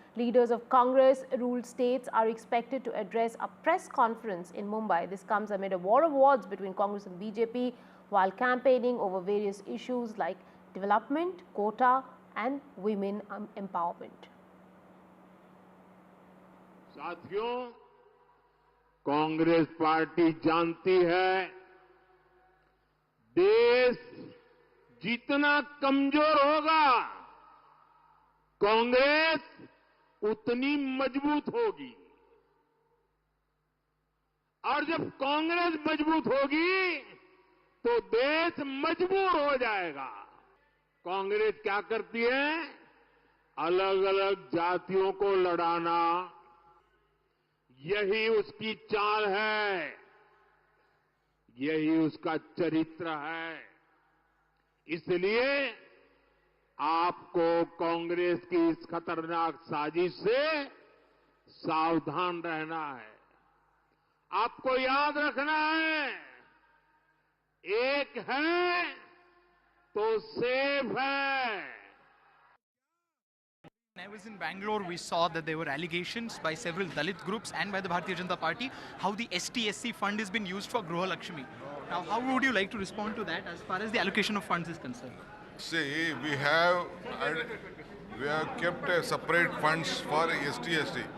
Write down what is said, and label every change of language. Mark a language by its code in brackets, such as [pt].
[en] Leaders of Congress-ruled states are expected to address a press conference in Mumbai. This comes amid a war of words between Congress and BJP, while campaigning over various issues like development, quota, and women empowerment. [hi] साथियों, Congress party जानती है देश जितना कमजोर होगा, कांग्रेस उतनी मजबूत होगी। और जब कांग्रेस मजबूत होगी तो देश मजबूर हो जाएगा। कांग्रेस क्या करती है? अलग अलग जातियों को लड़ाना, यही उसकी चाल है, यही उसका चरित्र है। इसलिए आपको कांग्रेस की इस खतरनाक साजिश से सावधान रहना है। आपको याद रखना है, एक है तो सेफ है। [en] When I was in Bangalore, we saw that there were allegations by several Dalit groups and by the Bharatiya Janata Party how the STSC fund has been used for Gruha Lakshmi. Now, how would you like to respond to that as far as the allocation of funds is concerned? See, we have kept a separate funds for STST.